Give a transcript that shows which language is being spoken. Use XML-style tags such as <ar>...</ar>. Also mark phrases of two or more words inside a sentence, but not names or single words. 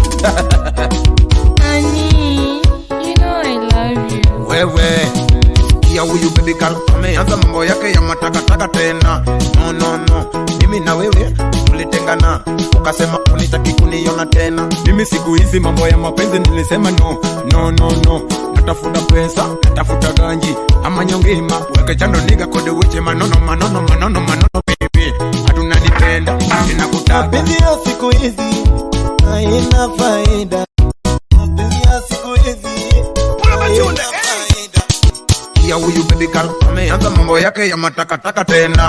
<en>Honey, you know I love you.</en> <sw>Wewe, Ya huyu</sw> <en>baby girl</en> <sw>ameanza mambo yake ya matakataka tena. No, mimi na wewe tulitengana, ukasema unitaki kuniona tena. Mimi siku hizi mambo ya mapenzi nilisema no. Natafuta pesa, natafuta ganji ama nyongima,</sw> <luo>weke chando niga kode uche manono baby.</luo> <sw>Hatuna nipenda, ninakutaka. Mapenzi ya siku hizi haina faida. Mapenzi ya siku hizi haina faida. Ya huyu</sw> <en>baby girl</en> <sw>ameanza mambo yake ya matakataka tena.</sw>